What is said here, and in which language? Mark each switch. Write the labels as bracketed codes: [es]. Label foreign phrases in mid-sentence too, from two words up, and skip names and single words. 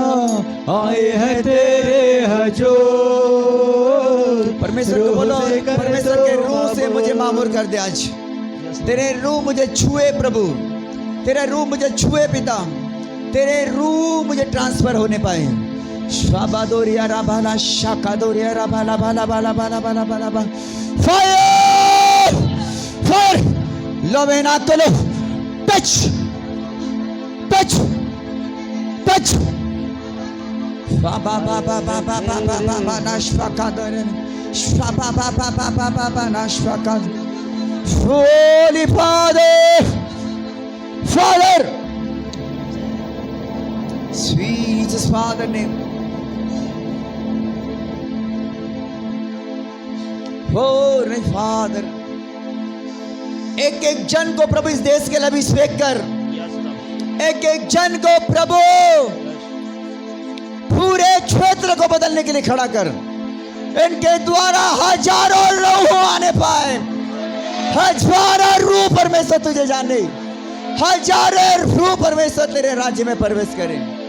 [hi] आए हैं तेरे हुजूर। परमेश्वर को बोलो, परमेश्वर के रूह से मुझे मामूर कर दे आज। तेरे रूह मुझे छुए प्रभु, तेरे रूह मुझे छुए पिता, तेरे रूह मुझे ट्रांसफर होने पाए। शाबादोरिया राभाला शाकादोरिया राभाला भाला भाला भाला भाला भाला भाला। [en] fire fire, लोवेना तो लो। touch touch touch. बाबा बाबा बाबा बाबा बाबा नाशकादोरे, बाबा बाबा बाबा बाबा नाशकाद। Holy Father, Father, sweet Jesus Father name. Holy Father, [hi] एक एक जन को प्रभु इस देश के लिए अभिषेक कर। एक एक जन को प्रभु पूरे क्षेत्र को बदलने के लिए खड़ा कर। इनके द्वारा हजारों लोग आने पाए, हजारों रूह परमेश्वर तुझे जाने, हजारों रूह परमेश्वर तेरे राज्य में प्रवेश करें।